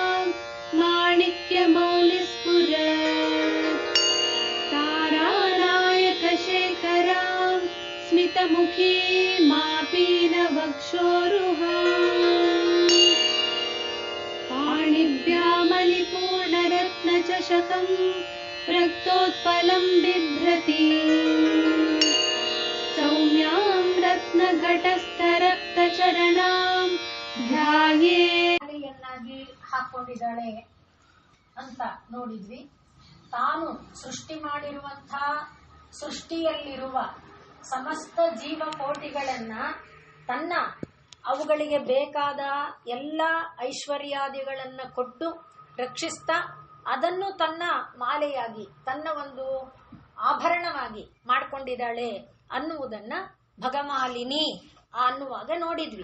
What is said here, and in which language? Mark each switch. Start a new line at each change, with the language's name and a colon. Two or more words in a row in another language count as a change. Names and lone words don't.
Sanskrit: माणिक्यमौलिस्फुरत् तारानायकशेखरां स्मितमुखी मापीनवक्षोरुहाम् पाणिभ्यामलिपूर्णरत्नचषकं रक्तोत्पलं बिभ्रति सौम्यां रत्नघटस्थरक्तचरणां
Kannada: ಧ್ಯಾಯೇಯನ್ನಾಗಿ ಹಾಕೊಂಡಿದ್ದಾಳೆ ಅಂತ ನೋಡಿದ್ವಿ. ತಾನು ಸೃಷ್ಟಿ ಮಾಡಿರುವಂತಹ ಸೃಷ್ಟಿಯಲ್ಲಿರುವ ಸಮಸ್ತ ಜೀವಕೋಟಿಗಳನ್ನ ತನ್ನ ಅವುಗಳಿಗೆ ಬೇಕಾದ ಎಲ್ಲ ಐಶ್ವರ್ಯಾದಿಗಳನ್ನ ಕೊಟ್ಟು ರಕ್ಷಿಸ್ತಾ ಅದನ್ನು ತನ್ನ ಮಾಲೆಯಾಗಿ ತನ್ನ ಒಂದು ಆಭರಣವಾಗಿ ಮಾಡಿಕೊಂಡಿದ್ದಾಳೆ ಅನ್ನುವುದನ್ನ ಭಗಮಾಲಿನಿ ಅನ್ನುವಾಗ ನೋಡಿದ್ವಿ.